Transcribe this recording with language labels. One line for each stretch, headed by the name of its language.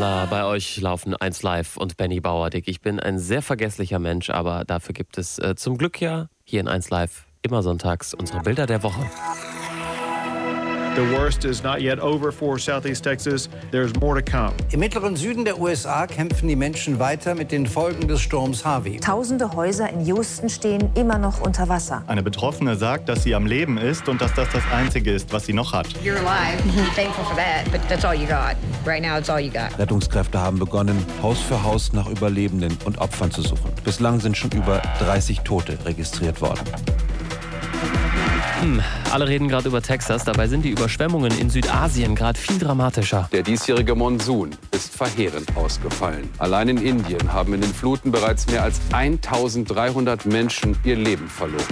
German: Bei euch laufen 1 Live und Benny Bauerdick. Ich bin ein sehr vergesslicher Mensch, aber dafür gibt es zum Glück ja hier in 1 Live immer sonntags unsere Bilder der Woche.
English: The worst is not yet over for Southeast Texas. There's more to come.
German: Im mittleren Süden der USA kämpfen die Menschen weiter mit den Folgen des Sturms Harvey. Tausende Häuser in Houston stehen immer noch unter Wasser. Eine Betroffene sagt, dass sie am Leben ist und dass das das Einzige ist, was sie noch hat.
English: You're alive. Be thankful for that, but that's all you got. Right now it's all you got.
German: Rettungskräfte haben begonnen, Haus für Haus nach Überlebenden und Opfern zu suchen. Bislang sind schon über 30 Tote registriert worden. Alle reden gerade über Texas, dabei sind die Überschwemmungen in Südasien gerade viel dramatischer. Der diesjährige Monsun ist verheerend ausgefallen. Allein in Indien haben in den Fluten bereits mehr als 1300 Menschen ihr Leben verloren.